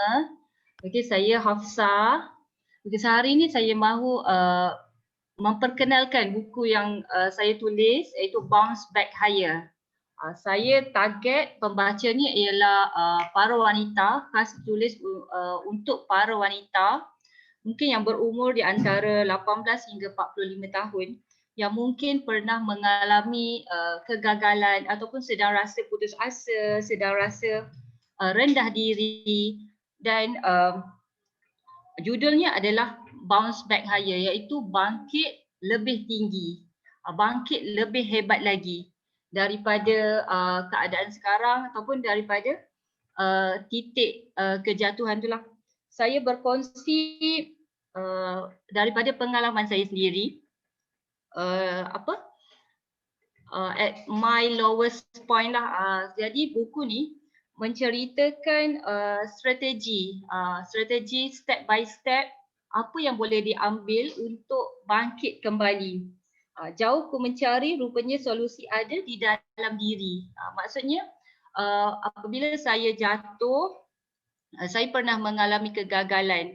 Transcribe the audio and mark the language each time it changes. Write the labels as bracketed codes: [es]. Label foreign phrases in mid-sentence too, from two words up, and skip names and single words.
[ms] Okey, saya Hafsah. Okey, sehari ini saya mahu memperkenalkan buku yang saya tulis iaitu Bounce Back Higher. Saya target pembacanya ialah para wanita, khas tulis untuk para wanita mungkin yang berumur di antara 18 hingga 45 tahun yang mungkin pernah mengalami kegagalan ataupun sedang rasa putus asa, sedang rasa rendah diri dan judulnya adalah Bounce Back Higher, iaitu bangkit lebih tinggi, bangkit lebih hebat lagi daripada keadaan sekarang ataupun daripada titik kejatuhan itulah. Saya berkongsi daripada pengalaman saya sendiri. [en] At my lowest point lah. [ms] Jadi buku ni menceritakan strategi [en] step by step [ms] apa yang boleh diambil untuk bangkit kembali. Jauh ku mencari, rupanya solusi ada di dalam diri. Maksudnya apabila saya jatuh, saya pernah mengalami kegagalan.